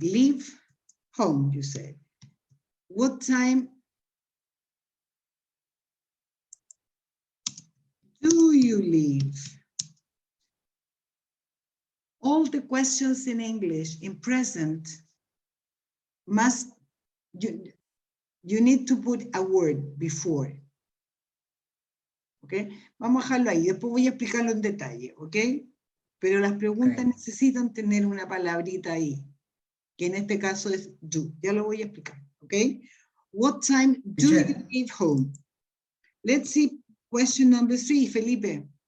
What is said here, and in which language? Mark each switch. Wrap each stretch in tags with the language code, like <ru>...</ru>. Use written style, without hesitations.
<en>Leave home, you said. What time do you leave? All the questions in English in present must, you need to put a word before.</en> <es>¿Ok? Vamos a dejarlo ahí. Después voy a explicarlo en detalle. ¿Ok? Pero las preguntas</es> <en>Ok.</en> <es>necesitan tener una palabrita ahí, que en este caso es do. Ya lo voy a explicar. ¿Ok?</es> <en>What time do you Teacher. leave home? Let's see question number 3, Felipe.</en>